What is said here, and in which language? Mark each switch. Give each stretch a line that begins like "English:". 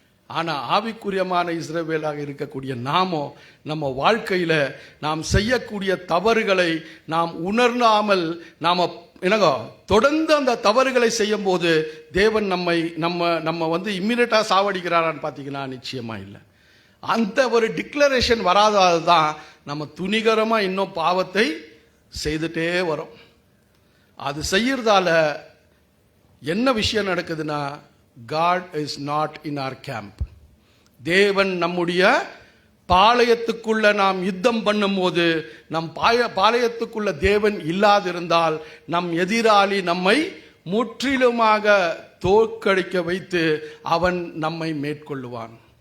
Tamil: ஆனா ஆவிக்குரியமான இஸ்ரவேலாக இருக்கக்கூடிய நாமோ நம்ம வாழ்க்கையில நாம் செய்யக்கூடிய தவறுகளை நாம் உணர்ந்தாமல் நாம என்னங்க தொடர்ந்து அந்த தவறுகளை செய்யும் போது தேவன் நம்ம வந்து இம்மிடியட்டா சாவடிக்கிறாரான்னு பாத்தீங்கன்னா நிச்சயமா இல்லை. அந்த ஒரு டிக்ளரேஷன் வராததான் நம்ம துணிகரமா இன்னும் பாவத்தை செய்துட்டே வரோம். அது செய்யறதால என்ன விஷயம் நடக்குதுன்னா,
English: God is not in our camp.
Tamil: தேவன் நம்முடைய பாளையத்துக்குள்ள நாம் யுத்தம் பண்ணும் போது நம் பாளையத்துக்குள்ள தேவன் இல்லாதிருந்தால் நம் எதிராளி நம்மை முற்றிலுமாக தோற்கடிக்க வைத்து அவன் நம்மை மேற்கொள்ளுவான்.